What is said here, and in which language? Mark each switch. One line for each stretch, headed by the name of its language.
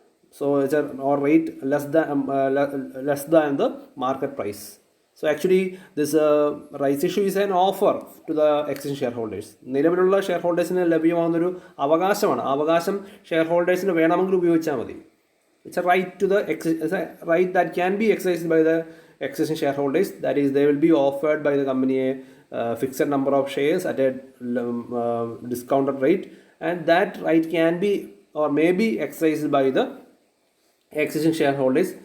English: So it's or rate less than the market price. So actually this rights issue is an offer to the existing shareholders.
Malayalam: നിലവിലുള്ള ഷെയർഹോൾഡേഴ്സിന് ലഭ്യമാകുന്നൊരു അവകാശമാണ്. അവകാശം ഷെയർഹോൾഡേഴ്സിന് വേണമെങ്കിൽ ഉപയോഗിച്ചാൽ മതി.
English: It's a right to it's a right that can be exercised by the existing shareholders. That is, they will be offered by the company a fixed number of shares at a discounted rate, and that right can be or may be exercised by the existing shareholders.